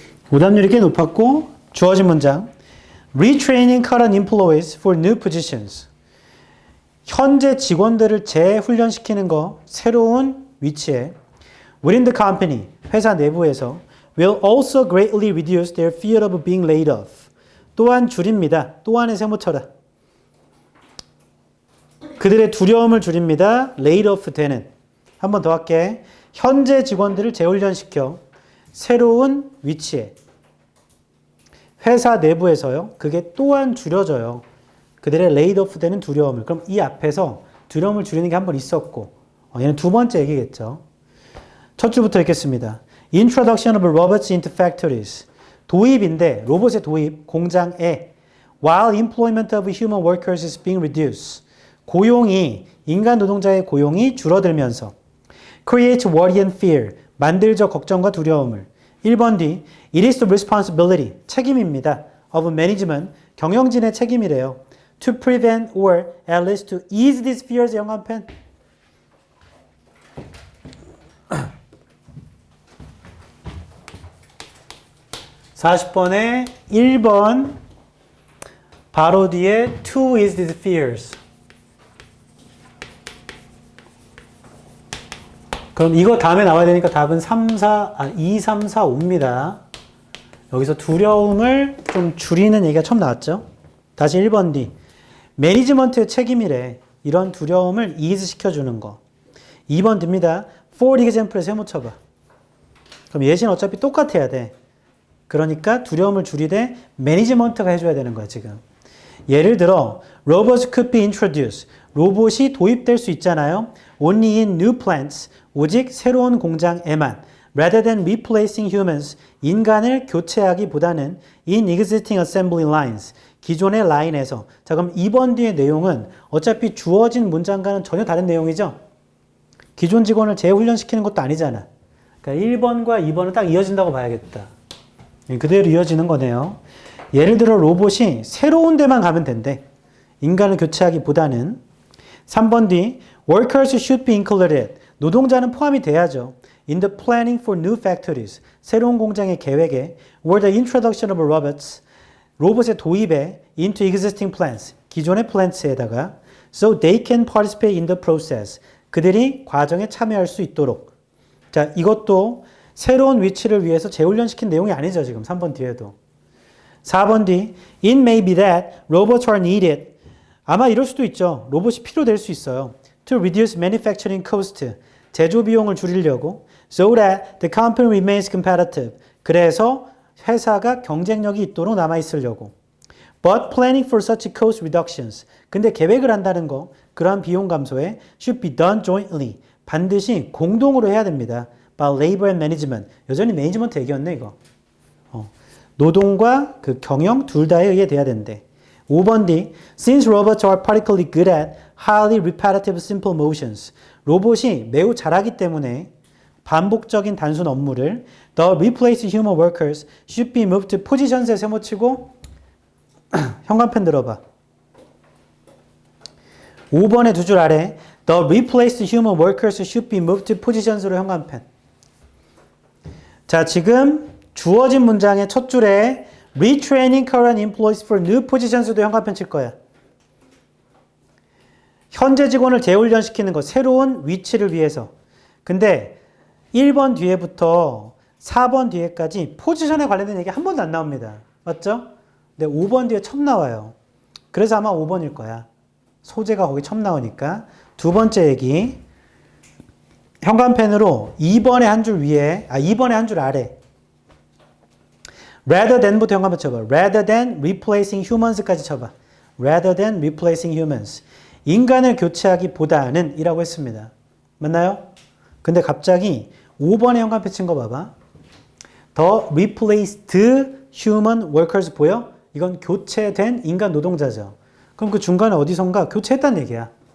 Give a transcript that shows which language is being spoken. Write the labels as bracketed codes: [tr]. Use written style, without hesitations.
[ko] 오답률이 꽤 높았고 주어진 문장 [en] Retraining current employees for new positions. [ko] 현재 직원들을 재훈련시키는 거 새로운 위치에 [en] within the company, [ko] 회사 내부에서 [en] will also greatly reduce their fear of being laid off. [ko] 또한 줄입니다. 또한의 세모쳐라. 그들의 두려움을 줄입니다. laid off 되는. 한 번 더 할게. 현재 직원들을 재훈련시켜 새로운 위치에 회사 내부에서요. 그게 또한 줄여져요. 그들의 laid off 되는 두려움을. 그럼 이 앞에서 두려움을 줄이는 게 한 번 있었고 얘는 두 번째 얘기겠죠. 첫 줄부터 읽겠습니다. [en] Introduction of robots into factories. [ko] 도입인데 로봇의 도입 공장에 [en] while employment of human workers is being reduced. [ko] 고용이 인간 노동자의 고용이 줄어들면서 [en] create worry and fear. [ko] 만들죠 걱정과 두려움을. 1번 뒤 [en] It is the responsibility. [ko] 책임입니다. [en] of management. [ko] 경영진의 책임이래요. [en] To prevent or at least to ease these fears. [ko] 영감펜. (40번에) 1번 바로 뒤에 [en] to ease these fears. [ko] 그럼 이거 다음에 나와야 되니까 답은 2, 3, 4, 5입니다. 여기서 두려움을 좀 줄이는 얘기가 처음 나왔죠. 다시 1번 뒤. 매니지먼트의 책임이래. 이런 두려움을 ease 시켜주는 거. 2번 뒤입니다. For example에 세모 쳐봐. 그럼 예시는 어차피 똑같아야 돼. 그러니까 두려움을 줄이되 매니지먼트가 해줘야 되는 거야 지금. 예를 들어 [en] robots could be introduced. [ko] 로봇이 도입될 수 있잖아요. [en] Only in new plants. [ko] 오직 새로운 공장에만. [en] Rather than replacing humans. [ko] 인간을 교체하기보다는 [en] in existing assembly lines. [ko] 기존의 라인에서. 자 그럼 2번 뒤의 내용은 어차피 주어진 문장과는 전혀 다른 내용이죠. 기존 직원을 재훈련시키는 것도 아니잖아. 그러니까 1번과 2번은 딱 이어진다고 봐야겠다. 그대로 이어지는 거네요. 예를 들어 로봇이 새로운 데만 가면 된대. 인간을 교체하기보다는. 3번 뒤 [en] Workers should be included. [ko] 노동자는 포함이 돼야죠. [en] In the planning for new factories. [ko] 새로운 공장의 계획에 [en] or the introduction of robots. [ko] 로봇의 도입에 [en] into existing plants. [ko] 기존의 plants에다가 [en] so they can participate in the process. [ko] 그들이 과정에 참여할 수 있도록. 자, 이것도 새로운 위치를 위해서 재훈련시킨 내용이 아니죠. 지금 3번 뒤에도. 4번 뒤 [en] It may be that robots are needed. [ko] 아마 이럴 수도 있죠. 로봇이 필요될 수 있어요. [en] To reduce manufacturing cost. [ko] 제조 비용을 줄이려고. [en] So that the company remains competitive. [ko] 그래서 회사가 경쟁력이 있도록 남아있으려고. [en] But planning for such cost reductions. [ko] 근데 계획을 한다는 거, 그러한 비용 감소에 [en] should be done jointly. [ko] 반드시 공동으로 해야 됩니다. [en] By labor and management. [ko] 여전히 매니지먼트 얘기였네 이거. 노동과 그 경영 둘 다에 의해 돼야 된대. 5번 뒤 [en] Since robots are particularly good at highly repetitive simple motions. [ko] 로봇이 매우 잘하기 때문에 반복적인 단순 업무를 [en] The replace human workers should be moved to positions에 [ko] 세모치고 현관펜 들어봐. 5번의 두 줄 아래 [en] The replaced human workers should be moved to positions로 현관펜. [ko] 자, 지금 주어진 문장의 첫 줄에 [en] Retraining current employees for new positions [ko] 도 현관펜 칠 거야. 현재 직원을 재훈련시키는 거, 새로운 위치를 위해서. 근데 1번 뒤에부터 4번 뒤에까지 포지션에 관련된 얘기 한 번도 안 나옵니다. 맞죠? 근데 5번 뒤에 처음 나와요. 그래서 아마 5번일 거야. 소재가 거기 처음 나오니까. 두 번째 얘기. 현관펜으로 2번의 한 줄 위에, 2번의 한 줄 아래. [en] rather than [ko] 부터 현관펜 쳐봐. [en] rather than replacing humans까지 [ko] 쳐봐. [en] rather than replacing humans. [ko] 인간을 교체하기보다는 이라고 했습니다. 맞나요? 근데 갑자기 5번에 현관펜 친 거 봐봐. [en] The replaced human workers [ko] 보여? 이건 교체된 인간 노동자죠. 그럼 그 중간에 어디선가 교체했다는 얘기야.